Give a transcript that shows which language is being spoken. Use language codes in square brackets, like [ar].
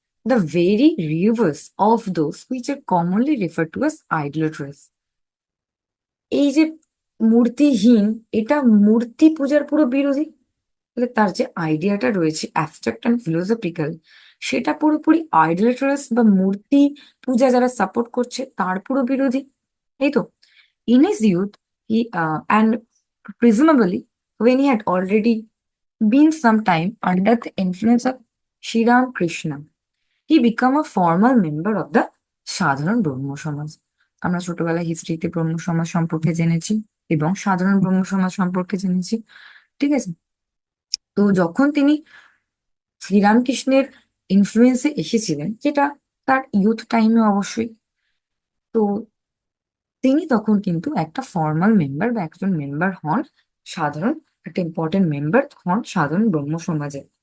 [en] The very reverse of those which are commonly refer to as idolatrous. [bn] এই যে মূর্তিহীন, এটা মূর্তি পূজার পুরো বিরোধী। তাহলে তার যে আইডিয়াটা রয়েছে অ্যাবস্ট্রাক্ট অ্যান্ড ফিলোসফিক্যাল, সেটা পুরোপুরি আইডোলাট্রাস বা মূর্তি পূজা যারা সাপোর্ট করছে তার পুরো বিরোধী। [en] এই তো, in his youth he and presumably when he had already been some time under the influence of Sri Ram Krishna, he became a formal member of the Sadharan Brahmo Samaj. [bn] আমরা ছোটবেলায় হিস্ট্রিতে ব্রহ্ম সমাজ সম্পর্কে জেনেছি এবং সাধারণ ব্রহ্ম সমাজ সম্পর্কে জেনেছি, ঠিক আছে? তো যখন তিনি শ্রীরামকৃষ্ণের ইনফ্লুয়েন্সে এসেছিলেন, যেটা তার ইউথ টাইমে অবশ্যই, তো তিনি তখন কিন্তু একটা ফর্মাল মেম্বার বা একজন মেম্বার হন, সাধারণ একটা ইম্পর্টেন্ট মেম্বার হন সাধারণ ব্রহ্ম সমাজে।